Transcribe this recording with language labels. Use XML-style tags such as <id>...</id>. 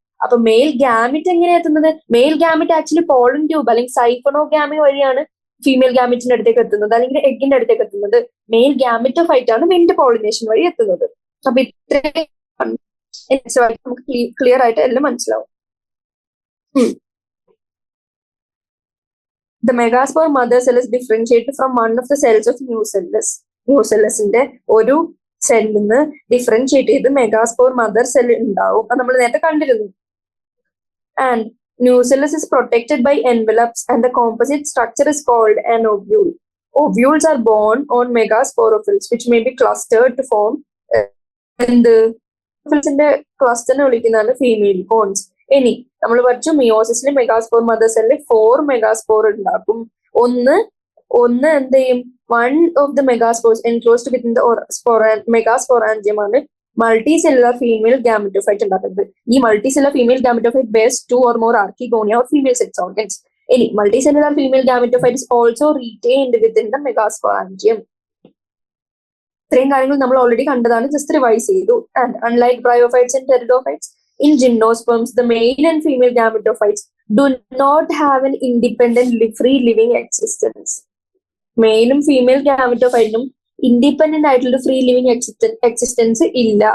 <ml>അപ്പൊ mail gamete എങ്ങനെയാ എത്തുന്നത്? Mail gamete actually pollen tube അല്ലെങ്കിൽ സൈഫോണോഗാമി വഴിയാണ് ഫീമെയിൽ ഗാമിറ്റിന്റെ അടുത്തേക്ക് എത്തുന്നത്, അല്ലെങ്കിൽ എഗിന്റെ അടുത്തേക്ക് എത്തുന്നത്. മെയിൽ ഗാമിറ്റോഫൈറ്റ് ആണ് വിൻഡ് പോളിനേഷൻ വഴി എത്തുന്നത്. അപ്പൊ ഇത്രയും നമുക്ക് ക്ലിയർ ആയിട്ട് എല്ലാം മനസ്സിലാവും.</ml> <en>The megaspore mother cell is differentiated from one of the cells of</en> <ml>ന്യൂസെല്ലസിന്റെ ഒരു സെല്ലിൽ നിന്ന് ഡിഫറൻഷിയേറ്റ് ചെയ്ത് മെഗാസ്പോർ മദർ സെൽ ഉണ്ടാവും. അത് നമ്മൾ നേരത്തെ കണ്ടിരുന്നു.</ml> <en>And nucellus is protected by envelopes and the composite structure is called an ovule. Ovules are born on megasporophylls which may be clustered to form</en> <ml>ന്റെ ക്ലസ്റ്ററിനെ വിളിക്കുന്നതാണ് ഫീമെയിൽ കോൺസ്. ഇനി നമ്മൾ പഠിച്ചു മിയോസിസിൽ മെഗാസ്പോർ മദർ സെല്ലിൽ 4 മെഗാസ്പോർ ഉണ്ടാക്കും. ഒന്ന് എന്ത് ചെയ്യും?</ml> <en>One of the megaspores enclosed within the megasporangium ആണ് multicellular female gametophyte ഉണ്ടാക്കുന്നത്. ഈ multicellular female gametophyte bears 2 or more archegonia or female sex organs. ഇനി multicellular female gametophyte is also retained within the megasporangium.</en> <ml>ഇത്രയും കാര്യങ്ങൾ നമ്മൾ already കണ്ടതാണ്, just revise ചെയ്തു.</ml> <en>And unlike bryophytes and pteridophytes, in gymnosperms, the male and female gametophytes do not have an independent free living existence. മെയിലും female ഗാമറ്റോഫൈറ്റിനും independent ആയിട്ടുള്ള free living existence ഇല്ല.</en>